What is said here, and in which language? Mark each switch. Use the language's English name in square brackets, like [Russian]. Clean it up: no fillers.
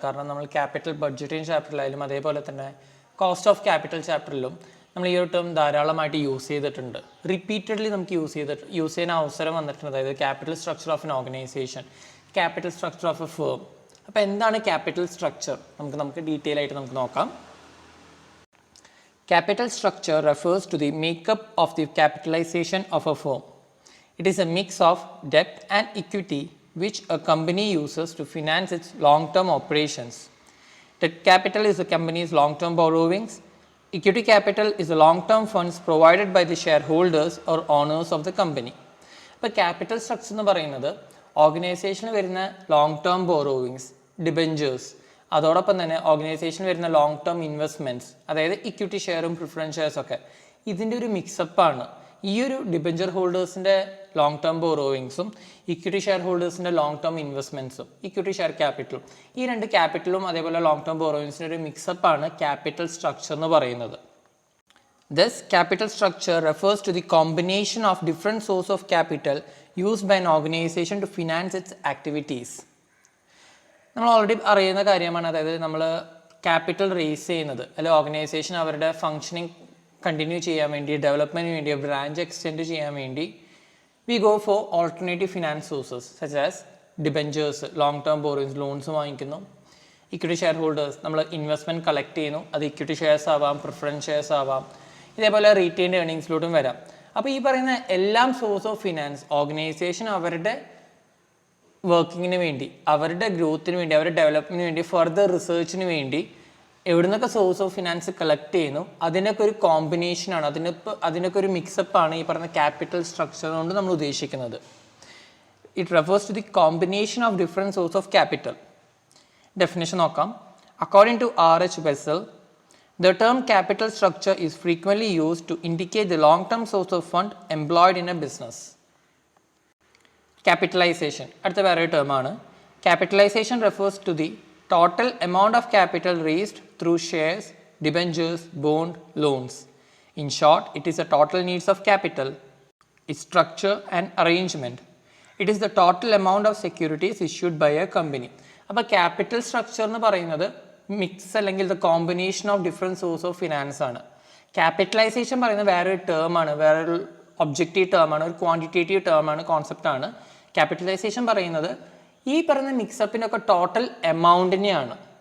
[Malayalam] കാരണം നമ്മൾ capital budgeting ചാപ്റ്ററിലായാലും അതേപോലെ തന്നെ കോസ്റ്റ് ഓഫ് ക്യാപിറ്റൽ ചാപ്റ്ററിലും നമ്മൾ ഈ ഒരു ടേം ധാരാളമായിട്ട് യൂസ് ചെയ്തിട്ടുണ്ട്. റിപ്പീറ്റഡ്ലി നമുക്ക് യൂസ് ചെയ്യുന്ന അവസരം വന്നിട്ടുണ്ട്. അതായത് capital structure of N organisation, capital structure of A firm. അപ്പോൾ എന്താണ് ക്യാപിറ്റൽ സ്ട്രക്ചർ? നമുക്ക് ഡീറ്റെയിൽ ആയിട്ട് നമുക്ക് നോക്കാം. [English] Capital structure refers to the makeup of the capitalization of a firm. It is a mix of debt and equity which a company uses to finance its long-term operations. Debt capital is the company's long-term borrowings. Equity capital is the long-term funds provided by the shareholders or owners of the company. [Malayalam] അപ്പോൾ capital structure എന്ന് പറയുന്നത് ഓർഗനൈസേഷനിൽ വരുന്ന long term borrowings, debentures, അതോടൊപ്പം തന്നെ ഓർഗനൈസേഷനിൽ വരുന്ന long term investments, അതായത് ഇക്വിറ്റി ഷെയറും പ്രിഫറൻസ് ഷെയർസൊക്കെ, ഇതിൻ്റെ ഒരു മിക്സപ്പാണ് ഈ ഒരു debenture ഹോൾഡേഴ്സിൻ്റെ long term ബോറോവിങ്സും equity share ഹോൾഡേഴ്സിൻ്റെ long term ഇൻവെസ്റ്റ്മെൻറ്റ്സും equity share ക്യാപിറ്റലും. ഈ രണ്ട് ക്യാപിറ്റലും അതേപോലെ ലോങ് ടേം ബോറോവിങ്സിൻ്റെ ഒരു മിക്സപ്പാണ് ക്യാപിറ്റൽ സ്ട്രക്ചർ എന്ന് പറയുന്നത്. [English] Thus, capital structure refers to the combination of different sources of capital used by an organization to finance its activities. [Malayalam] നമ്മൾ already അറിയുന്ന കാര്യമാണ്. അതായത് നമ്മൾ ക്യാപിറ്റൽ റേസ് ചെയ്യുന്നത് അല്ലെങ്കിൽ ഓർഗനൈസേഷൻ അവരുടെ ഫങ്ഷനിങ് കണ്ടിന്യൂ ചെയ്യാൻ വേണ്ടി, ഡെവലപ്മെൻറ്റിന് വേണ്ടി, ബ്രാഞ്ച് എക്സ്റ്റെൻഡ് ചെയ്യാൻ വേണ്ടി [English] we go for alternative finance sources such as debentures, long term borrowings, [Malayalam] loans വാങ്ങിക്കുന്നു. Equity share holders, നമ്മൾ ഇൻവെസ്റ്റ്മെൻറ്റ് കളക്ട് ചെയ്യുന്നു. അത് ഇക്വിറ്റി ഷെയർസ് ആവാം, പ്രിഫറൻസ് ഷെയർസ് ആവാം, ഇതേപോലെ റീറ്റെയിൻഡ് ഏർണിങ്സിലോട്ടും വരാം. അപ്പോൾ ഈ പറയുന്ന എല്ലാം സോഴ്സ് ഓഫ് ഫിനാൻസ് ഓർഗനൈസേഷൻ അവരുടെ വർക്കിങ്ങിന് വേണ്ടി, അവരുടെ ഗ്രോത്തിന് വേണ്ടി, അവരുടെ ഡെവലപ്മെൻറ്റിന് വേണ്ടി, ഫർദർ റിസർച്ചിന് വേണ്ടി എവിടുന്നൊക്കെ സോഴ്സ് ഓഫ് ഫിനാൻസ് കളക്ട് ചെയ്യുന്നു, അതിനൊക്കെ ഒരു കോമ്പിനേഷനാണ്, അതിനൊക്കെ ഒരു മിക്സപ്പാണ് ഈ പറയുന്ന ക്യാപിറ്റൽ സ്ട്രക്ചർ കൊണ്ട് നമ്മൾ ഉദ്ദേശിക്കുന്നത്. [English] It refers to the combination of different source of capital. [Malayalam] Definition നോക്കാം. [English] According to R.H. Bessel, the term capital structure is frequently used to indicate the long-term source of fund employed in a business. [Malayalam] Capitalization അടുത്ത വേറൊരു ടേമാണ്. [English] Capitalization refers to the total amount of capital raised through shares, debentures, bond, loans. In short, it is the total needs of capital, its structure and arrangement. It is the total amount of securities issued by a company. [Malayalam] അപ്പോൾ capital structure എന്ന് പറയുന്നത് mix അല്ലെങ്കിൽ [English] the combination of different source of finance [Malayalam] ആണ്. Capitalisation പറയുന്നത് വേറൊരു ടേമാണ്, വേറൊരു objective ടേമാണ്, ഒരു quantitative ടേമാണ്, കോൺസെപ്റ്റാണ്. Capitalisation പറയുന്നത് ഈ പറയുന്ന മിക്സപ്പിനൊക്കെ ടോട്ടൽ എമൗണ്ടിനെയാണ്.